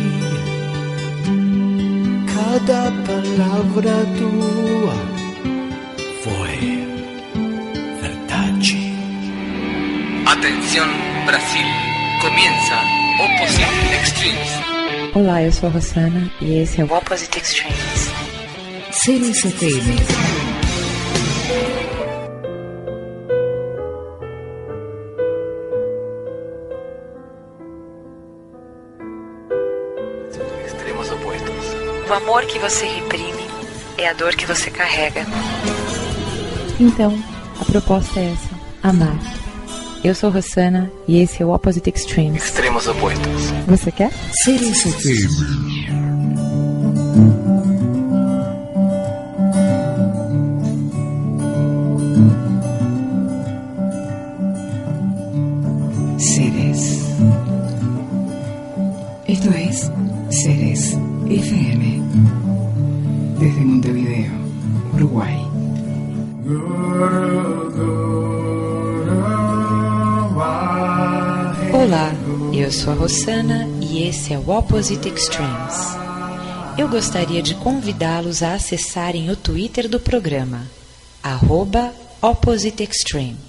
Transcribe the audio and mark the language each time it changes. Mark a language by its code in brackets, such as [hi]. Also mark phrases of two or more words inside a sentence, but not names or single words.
[pt] Cada palavra tua foi verdade. [es] Atención Brasil. Comienza Opposite Extremes. [pt] Olá, eu sou a Rosana e esse é o Opposite Extremes. Sirius FM. [es] Extremos opuestos. [pt] O amor que você reprime é a dor que você carrega. Então, a proposta é essa: amar. Eu sou Rosana e esse é o Opposite Extremes. [es] Extremos opuestos. [pt] Você quer? Sirius FM. Ceres. [es] Esto es Ceres FM. Desde Montevideo, Uruguay. [pt] Olá, eu sou a Rosana e esse é o Opposite Extremes. Eu gostaria de convidá-los a acessarem o Twitter do programa, @OppositeExtreme.